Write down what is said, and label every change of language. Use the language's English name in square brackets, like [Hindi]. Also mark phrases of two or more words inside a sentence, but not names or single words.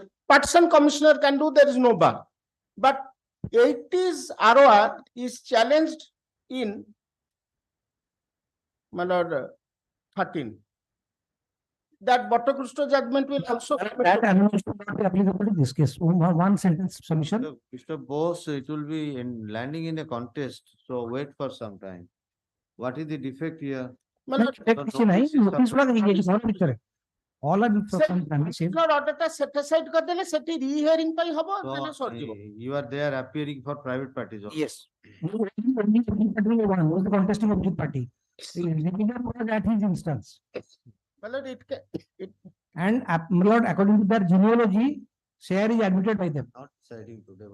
[English] Partition commissioner can do, there is no bar. But 80's ROR is challenged in, my lord, 13. That Bhattachrist judgment will also. That amendment should not be applicable to this case. One sentence submission. Mr. Bose, it will be landing in a contest. So wait for some time. What is the defect here? [Odia] କିଛି ନାହିଁ notice ଗୁଡା ହେଇଯାଇଛି ଘର ଭିତରେ [English] all are same. [Odia] order ଟା [English] set aside [Odia] କରିଦେଲେ ସେଠି re-hearing ପାଇଁ ହବ [English] So, [Odia] ମାନେ ସରିଯିବ। [English] you are there appearing for private parties also. Yes. The contesting of the party. At his instance. My lord, it And my lord, according to their genealogy, share is admitted by them. Not deciding today.